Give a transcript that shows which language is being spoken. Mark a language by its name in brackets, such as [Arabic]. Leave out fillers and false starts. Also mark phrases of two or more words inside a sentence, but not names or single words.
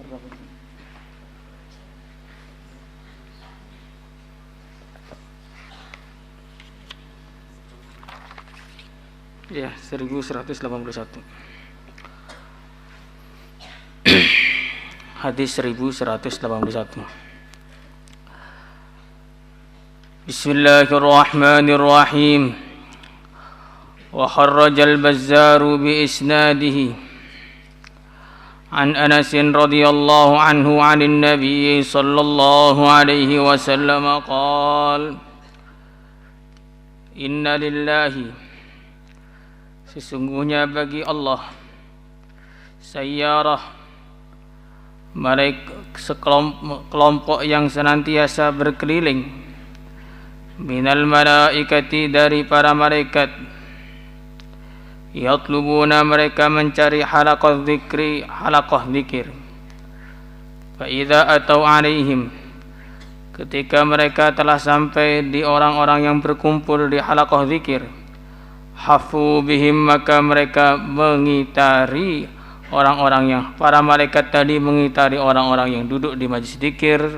[Indonesian] Ya, 1181. Hadis 1181. [Arabic] Bismillahirrahmanirrahim. وأخرج البزار بإسناده عن أنس رضي الله عنه عن النبي صلى الله عليه وسلم قال إن لله [Indonesian] sesungguhnya bagi Allah sayyarah sekelompok yang senantiasa berkeliling [Arabic] من الملائكة [Indonesian] dari para malaikat yatlubuna mereka mencari halaqah zikir [Arabic] فإذا [Indonesian] atau alaihim ketika mereka telah sampai di orang-orang yang berkumpul di halaqah zikir [Arabic] حفوا بهم [Indonesian] maka mereka mengitari orang-orang yang para malaikat tadi mengitari orang-orang yang duduk di majlis zikir.